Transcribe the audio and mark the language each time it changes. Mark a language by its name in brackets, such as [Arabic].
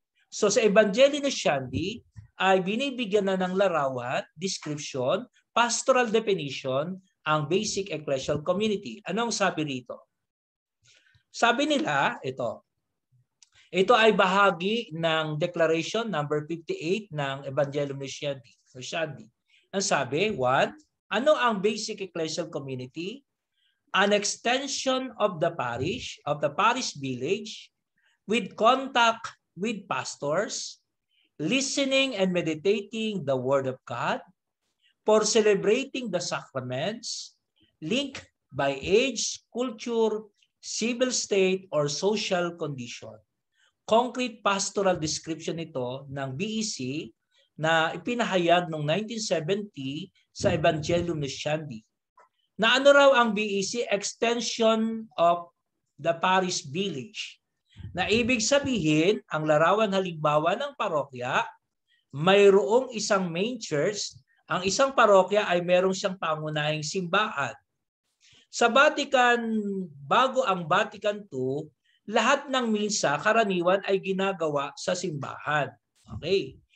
[Filipino] So sa Evangelii Nuntiandi ay binibigyan na ng larawan, [English] description, pastoral definition [Filipino] ang basic ecclesial community. Anong sabi rito? Sabi nila, ito ay bahagi ng Declaration number 58 ng Evangelium Nuntiandi. Ang sabi, 1, ano ang basic ecclesial community? [English] An extension of the parish village with contact with pastors, listening and meditating the Word of God, for celebrating the sacraments, linked by age, culture, civil state, or social condition. concrete pastoral description [Filipino] ito ng BEC na ipinahayag noong 1970 sa Evangelium Nuntiandi. Na ano raw ang BEC? [English] Extension of the parish village. [Filipino] Na ibig sabihin, ang larawan halimbawa ng parokya, mayroong isang main church, ang isang parokya ay mayroong siyang pangunahing simbahan. Sa Vatican, bago ang Vatican II, lahat ng misa karaniwan ay ginagawa sa simbahan. Okay.